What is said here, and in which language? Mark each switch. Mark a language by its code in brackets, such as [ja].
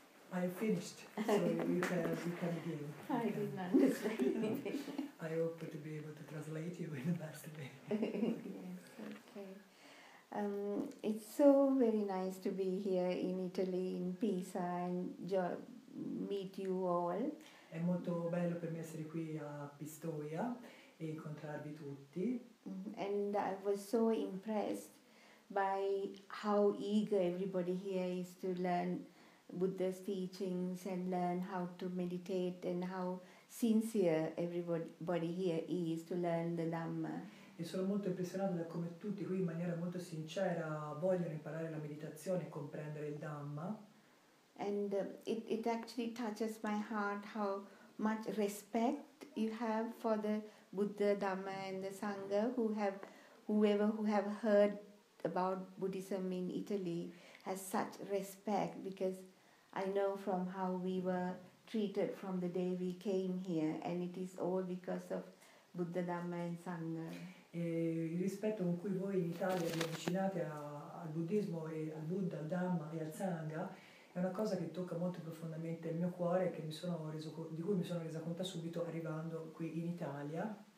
[en] I finished, so you can begin. I didn't understand anything. I hope to be able to translate you in the best way. Yes, okay. It's so very nice to be here in Italy, in Pisa, and meet you all. [it] È molto bello per me essere qui a Pistoia e incontrarvi tutti. [en] And I was so impressed by how eager everybody here is to learn Buddha's teachings and learn how to meditate, and how sincere everybody here is to learn the Dhamma. [it] E sono molto impressionato da come tutti qui in maniera molto sincera vogliono imparare la meditazione e comprendere il Dhamma. [en] And it actually touches my heart how much respect you have for the Buddha, Dhamma and the Sangha, whoever who have heard about Buddhism in Italy has such respect, because I know from how we were treated from the day we came here, and it is all because of Buddha, Dhamma and Sangha. [it] E il rispetto con cui voi in Italia vi avvicinate al buddismo e al Buddha, al Dhamma e al Sangha è una cosa che tocca molto profondamente il mio cuore, che di cui mi sono resa conto subito arrivando qui in Italia.